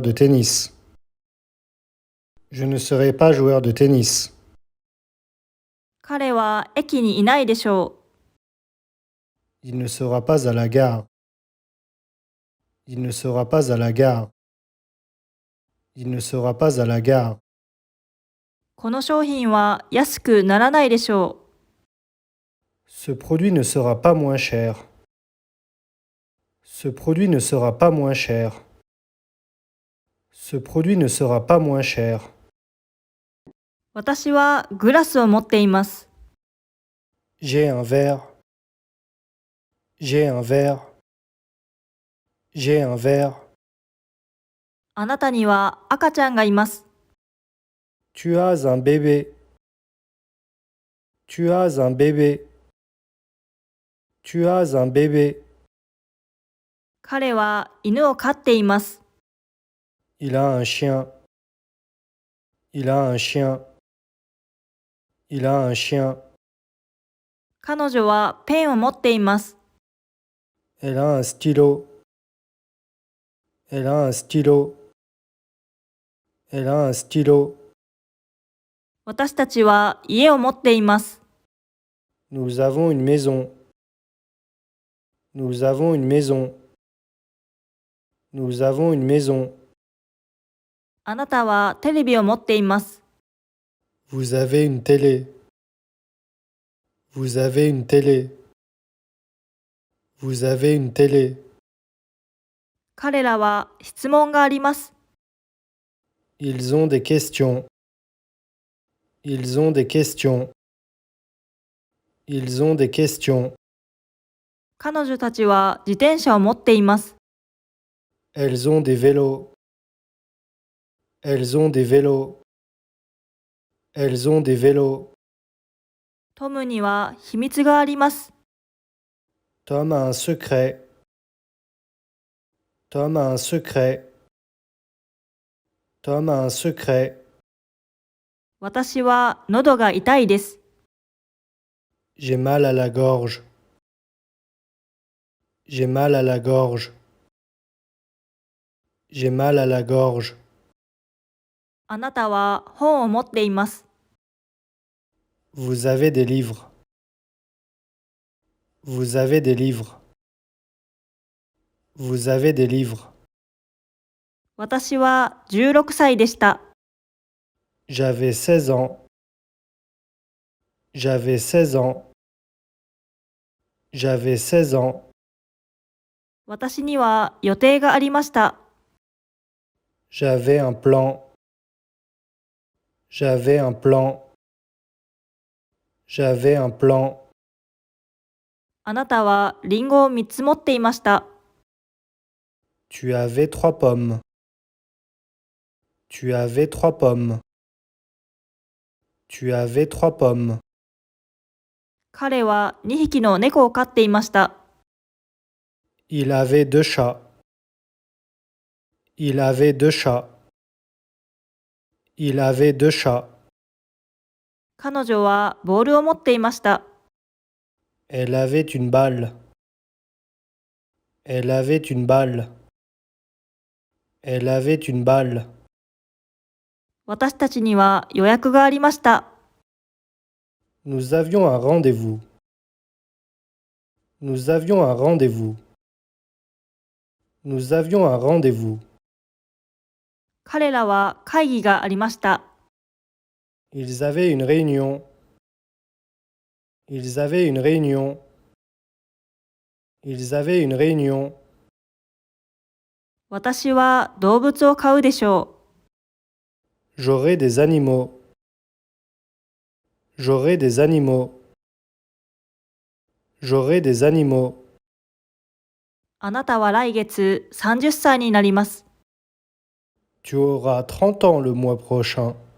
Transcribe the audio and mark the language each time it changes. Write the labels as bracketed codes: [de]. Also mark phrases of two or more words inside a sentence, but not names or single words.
[fr] tennis. Je ne serai pas joueur de tennis. [ja] 彼は駅にいないでしょう。 [fr] Il ne sera pas à la gare. Il ne sera pas à la gare. Il ne sera pas à la gare. [ja] この商品は安くならないでしょう。 [fr] Ce produit ne sera pas moins cher. Ce produit ne sera pas moins cher. Ce produit ne sera pas moins cher. [ja] 私はグラスを持っています。 [fr] J'ai un verre. J'ai un verre. J'ai un verre. [ja] あなたには赤ちゃんがいます。 [fr] Tu as un bébé. Tu as un bébé. Tu as un bébé. [ja] 彼は犬を飼っています。 [fr] Il a un chien. Il a un chien. Il a un chien. [ja] 彼女はペンを持っています。 [fr] Elle a un stylo. Elle a un stylo. Elle a un stylo. [ja] 私たちは家を持っています。 [fr] Nous avons une maison. Nous avons une maison. Nous avons une maison. [ja] あなたはテレビを持っています。 [fr] Vous avez une télé. Vous avez une télé. Vous avez une télé. [ja] 彼らは質問があります。 [fr] Ils ont des questions. Ils ont des questions. Ils ont des questions. [ja] 彼女たちは自転車を持っています。 [fr] Elles ont des vélos. Elles ont des vélos. Elles ont des vélos. [ja] トムには秘密があります。 [fr] Tom a un secret. Tom a un secret. Tom a un secret. [ja] 私は喉が痛いです。 [fr] J'ai mal à la gorge. J'ai mal à la gorge. J'ai mal à la gorge. [ja] あなたは本を持っています。 [fr] Vous avez des livres. Vous avez des livres. Vous avez des livres. [ja] 私は16歳でした。 [fr] J'avais 16 ans. J'avais 16 ans. J'avais 16 ans. [ja] 私には予定がありました。 [fr] J'avais un plan. J'avais un plan. J'avais un plan. [ja] あなたはリンゴを3つ持っていました。 [fr] Tu avais 3 pommes. Tu avais 3 pommes. Tu avais 3 pommes. [ja] 彼は2匹の猫を飼っていました。 [fr] Il avait 2 chats. Il avait 2 chats. Il avait 2 chats. [ja] 彼女はボールを持っていました。 [fr] Elle avait une balle. Elle avait une balle. Elle avait une balle. [ja] 私たちには予約がありました。 [fr] Nous avions un rendez-vous. Nous avions un rendez-vous. Nous avions un rendez-vous. [ja] 彼らは会議がありました。 [fr] Ils avaient une réunion. Ils avaient une réunion. Ils avaient une réunion. [ja] 私は動物を飼うでしょう。 [fr] J'aurai des animaux. J'aurai des animaux. J'aurai des animaux. [ja] あなたは来月30歳になります。 [fr] Tu auras 30 ans le mois prochain.